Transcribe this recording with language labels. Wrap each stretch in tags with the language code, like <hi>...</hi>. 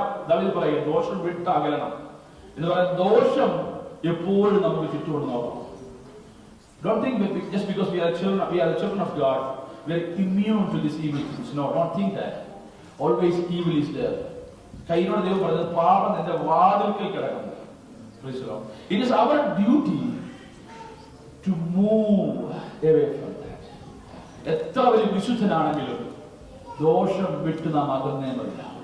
<ml>ദാവീദ് പറയുക, ദോഷം വിട്ടകലണം എന്ന് പറയുന്നത് ദോഷം എപ്പോഴും നമുക്ക് ചുറ്റുകൊണ്ട് നോക്കണം.</ml> <en>Don't think that just because we are the children of God, we are immune to these evil things. No, don't think that. Always evil is there.</en> <ml>Kainod ദൈവം പറഞ്ഞത്, പാപം നിന്റെ വാതിൽക്കൽ കിടക്കുന്നു.</ml> <en>It is our duty to move away from that.</en> <ml>എത്ര വലിയ വിശുദ്ധനാണെങ്കിലും ദോഷം വിട്ട് നാം അകന്നേ വരില്ല.</ml>